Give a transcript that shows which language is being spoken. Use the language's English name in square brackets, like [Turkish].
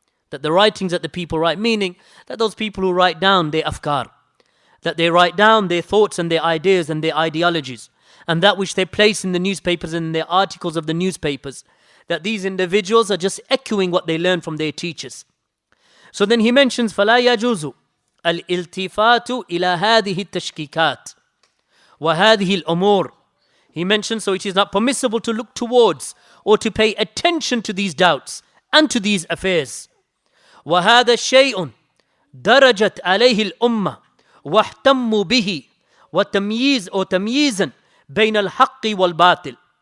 [English] That the writings that the people write, meaning that those people who write down their afkar, that they write down their thoughts and their ideas and their ideologies, and that which they place in the newspapers and in their articles of the newspapers, that these individuals are just echoing what they learn from their teachers. So then he mentions [Arabic] فَلَا يَجُوزُ الْإِلْتِفَاتُ إِلَى هَذِهِ التَّشْكِيكَاتِ وَهَذِهِ الْأُمُورِ. [English] He mentions, so it is not permissible to look towards or to pay attention to these doubts and to these affairs. [Arabic] وَهَذَا شَيْءٌ دَرَجَتْ عَلَيْهِ الْأُمَّةِ وَاحْتَمُّوا بِهِ وَتَمْيِيزًا بَيْنَ الْحَقِّ وَالْبَاطِلِ.